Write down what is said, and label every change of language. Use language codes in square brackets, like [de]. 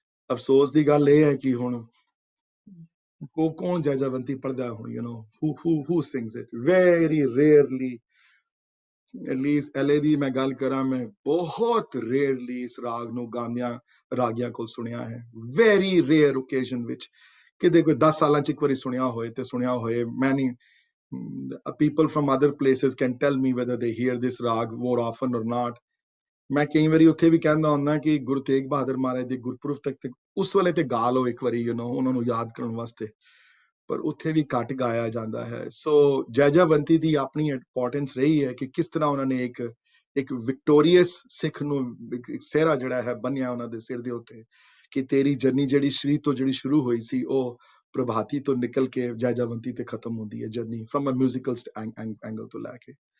[pa] ਅਫਸੋਸ ਦੀ ਗੱਲ ਇਹ ਹੈ ਕਿ ਹੁਣ ਕੌਣ ਜੈਜਾਵੰਤੀ ਪੜ੍ਹਦਾ ਹੁਣ, [en] who sings it very rarely, at least [pa] LA ਦੀ ਮੈਂ ਗੱਲ ਕਰਾਂ, ਮੈਂ ਬਹੁਤ ਰੇਅਰਲੀ ਇਸ ਰਾਗ ਨੂੰ ਗਾਉਂਦਿਆਂ ਰਾਗੀਆਂ ਕੋਲ ਸੁਣਿਆ ਹੈ। ਵੈਰੀ ਰੇਅਰ ਓਕੇਜ਼ਨ ਵਿੱਚ, ਕਿਤੇ ਕੋਈ 10 ਸਾਲਾਂ 'ਚ ਇੱਕ ਵਾਰੀ ਸੁਣਿਆ ਹੋਏ ਤੇ ਸੁਣਿਆ ਹੋਏ। [en] Many people from other places can tell me whether they hear this rag more often or not. [pa] ਮੈਂ ਕਈ ਵਾਰੀ ਉੱਥੇ ਵੀ ਕਹਿੰਦਾ ਹੁੰਦਾ ਕਿ ਗੁਰੂ ਤੇਗ ਬਹਾਦਰ ਮਹਾਰਾਜ ਦੇ ਗੁਰਪੁਰਬ ਤੱਕ ਉਸ ਵੇਲੇ ਤੇ ਗਾ ਲਓ ਇੱਕ ਵਾਰੀ, ਉਹਨਾਂ ਨੂੰ ਯਾਦ ਕਰਨ ਵਾਸਤੇ, ਪਰ ਉੱਥੇ ਵੀ ਘੱਟ ਗਾਇਆ ਜਾਂਦਾ ਹੈ। ਸੋ ਜੈਜਾਵੰਤੀ ਦੀ ਆਪਣੀ ਇੰਪੋਰਟੈਂਸ ਰਹੀ ਹੈ ਕਿ ਕਿਸ ਤਰ੍ਹਾਂ ਉਹਨਾਂ ਨੇ ਇੱਕ ਵਿਕਟੋਰੀਅਸ ਸਿੱਖ ਨੂੰ ਇੱਕ ਸਿਹਰਾ ਜਿਹੜਾ ਹੈ ਬੰਨਿਆ ਉਹਨਾਂ ਦੇ ਸਿਰ ਦੇ ਉੱਤੇ, ਕਿ ਤੇਰੀ ਜਰਨੀ ਜਿਹੜੀ ਸ਼੍ਰੀ ਤੋਂ ਜਿਹੜੀ ਸ਼ੁਰੂ ਹੋਈ ਸੀ, ਉਹ ਪ੍ਰਭਾਤੀ ਤੋਂ ਨਿਕਲ ਕੇ ਜੈਜਾਵੰਤੀ ਤੇ ਖਤਮ ਹੁੰਦੀ ਹੈ journey, from a musical angle ਤੋਂ ਲੈ ਕੇ।